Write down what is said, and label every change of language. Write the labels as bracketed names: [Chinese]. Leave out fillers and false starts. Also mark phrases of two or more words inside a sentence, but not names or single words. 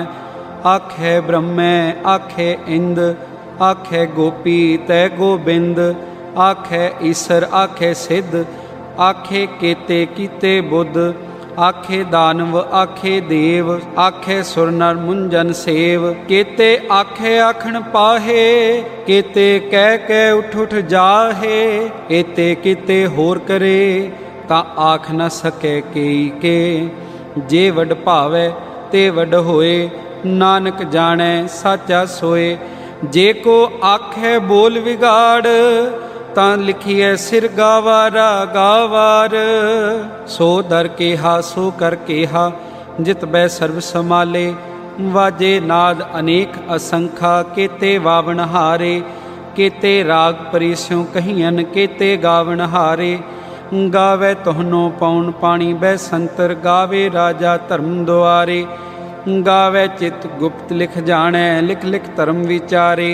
[Punjabi] ਆਖੇ ਬ੍ਰਹਮੈ ਆਖੇ ਇੰਦ ਆਖੇ ਗੋਪੀ ਤੈ ਗੋਬਿੰਦ। ਆਖੇ ਈਸਰ ਆਖੇ ਸਿੱਧ ਆਖੇ ਕੇਤੇ ਕੀਤੇ ਬੁੱਧ। ਆਖੇ ਦਾਨਵ ਆਖੇ ਦੇਵ ਆਖੇ ਸੁਰ ਨਰ ਮੁੰਜਨ ਸੇਵ। ਕੇਤੇ ਆਖੇ ਆਖਣ ਪਾਹੇ ਕੇਤੇ ਕਹਿ ਕਹਿ ਉਠ ਉਠ ਜਾਹੇ। ਏਤੇ ਕੇਤੇ ਹੋਰ ਕਰੇ ਤਾ ਆਖ ਨ ਸਕੇ ਕੇਈ ਕੇ। ਜੇ ਵਡ ਭਾਵੇ ਤੇ ਵਡ ਹੋਏ ਨਾਨਕ ਜਾਣੇ ਸਾਚਾ ਸੋਏ। ਜੇ ਕੋ ਆਖੇ ਬੋਲ ਵਿਗਾੜ ਤਾਂ ਲਿਖੀਏ ਸਿਰ ਗਾਵਾਰਾ ਗਾਵਾਰ। ਸੋ ਦਰ ਕੇਹਾ ਸੋ ਕਰ ਕੇਹਾ ਜਿਤ ਬੈ ਸਰਬ ਸਮਾਲੇ। ਵਾਜੇ ਨਾਦ ਅਨੇਕ ਅਸੰਖਾ ਕੇਤੇ ਵਾਵਣ ਹਾਰੇ। ਕੇਤੇ ਰਾਗ ਪਰੀਸਿਓਂ ਕਹੀਅਨ ਕੇਤੇ ਗਾਵਣ ਹਾਰੇ। ਗਾਵੇ ਤੋਹਨੋ ਪਉਣ ਪਾਣੀ ਬੈ ਸੰਤਰ। ਗਾਵੇ ਰਾਜਾ ਧਰਮ ਦੁਆਰੇ। ਗਾਵੇ ਚਿਤ ਗੁਪਤ ਲਿਖ ਜਾਣੇ ਲਿਖ ਲਿਖ ਧਰਮ ਵਿਚਾਰੇ।